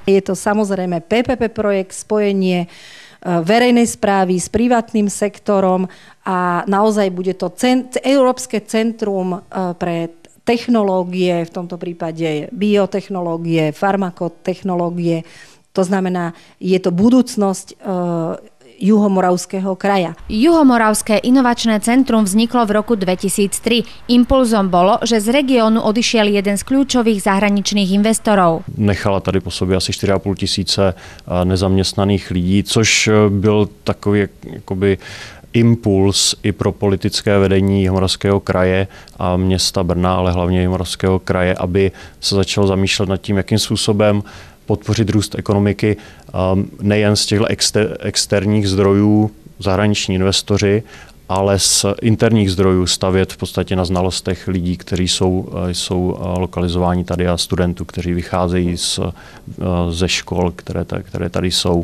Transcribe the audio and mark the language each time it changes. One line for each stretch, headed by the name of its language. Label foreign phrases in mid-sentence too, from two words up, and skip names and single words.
Slovak: Je to samozrejme PPP projekt, spojenie verejnej správy s privátnym sektorom a naozaj bude to Európske centrum pre technológie, v tomto prípade biotechnológie, farmakotechnológie. To znamená, je to budúcnosť Juhomoravského kraja. Juhomoravské inovačné centrum vzniklo v roku 2003. Impulzom bolo, že z regiónu odišiel jeden z kľúčových zahraničných investorov.
Czech: Nechala tady po sobě asi 4,5 tisíce nezaměstnaných lidí, což byl takový jakoby impuls i pro politické vedení Jihomoravského kraje a města Brna, ale hlavně Jihomoravského kraje, aby se začalo zamýšlet nad tím, jakým způsobem podpořit růst ekonomiky nejen z těchto externích zdrojů, zahraniční investoři, ale z interních zdrojů stavět v podstatě na znalostech lidí, kteří jsou lokalizováni tady a studentů, kteří vycházejí ze škol, které tady jsou.